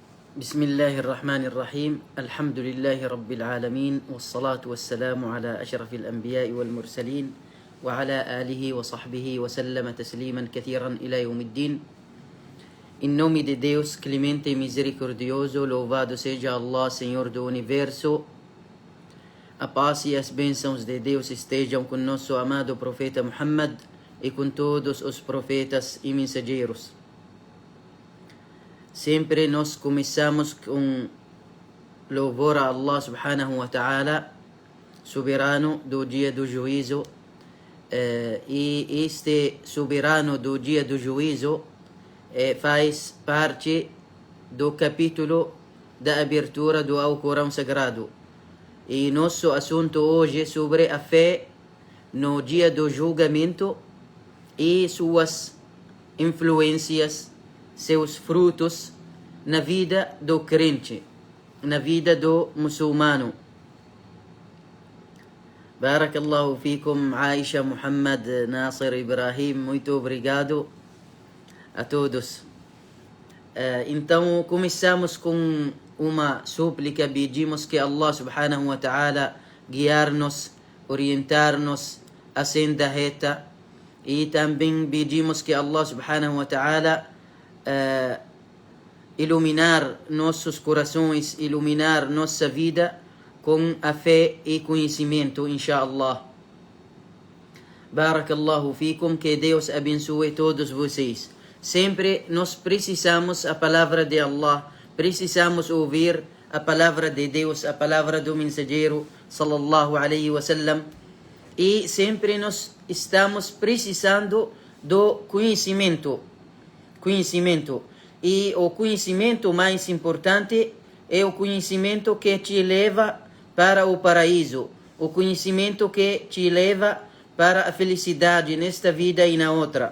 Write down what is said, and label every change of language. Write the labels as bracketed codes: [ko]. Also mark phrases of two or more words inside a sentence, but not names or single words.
[ar] بسم الله الرحمن الرحيم الحمد لله رب العالمين والصلاة والسلام على أشرف الأنبياء والمرسلين وعلى آله وصحبه وسلم تسليما كثيرا إلى يوم الدين. [pt] In nome de Deus, clemente e misericordioso, louvado seja Allah, Senhor do Universo. A paz e as bênçãos de Deus estejam com nosso amado profeta Muhammad e com todos os profetas e mensageiros. Sempre nós começamos com louvor a Allah [ar] سبحانه وتعالى, [pt] soberano do dia do juízo. E este soberano do dia do juízo faz parte do capítulo da abertura do Alcorão Sagrado. E nosso assunto hoje é sobre a fé no dia do julgamento e suas influências, seus frutos na vida do crente, na vida do muçulmano. [ar] بارك الله فيكم, Aisha, Muhammad, Nasir, Ibrahim, [pt] muito obrigado a todos. Então começamos com uma súplica, pedimos que Allah [ar] سبحانه وتعالى [pt] guiar-nos, orientar-nos a senda reta, e também pedimos que Allah [ar] سبحانه وتعالى [pt] iluminar nossos corações, iluminar nossa vida com a fé e conhecimento, inshallah. [ar] بارك الله فيكم, [pt] que Deus abençoe todos vocês. Sempre nós precisamos a palavra de Allah, precisamos ouvir a palavra de Deus, a palavra do mensageiro [ar] صلى الله عليه وسلم, [pt] e sempre nós estamos precisando do conhecimento. E o conhecimento mais importante é o conhecimento que te leva para o paraíso, o conhecimento que te leva para a felicidade nesta vida e na outra.